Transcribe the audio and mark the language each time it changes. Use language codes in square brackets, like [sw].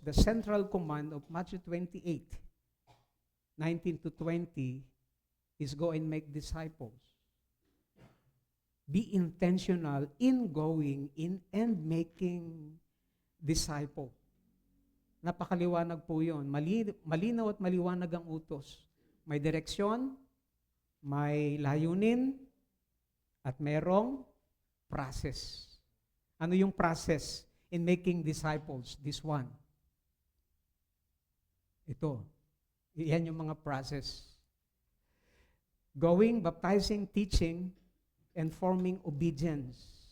[en] The central command of Matthew 28:19 to 20 is go and make disciples. Be intentional in going in and making disciple. [tl] Napakaliwanag po yun. Malinaw at maliwanag ang utos. May direksyon, may layunin, at merong process. Ano yung [en] process in making disciples? This one. [tl] Ito. Yan yung mga [en] process. Going, baptizing, teaching, and forming obedience.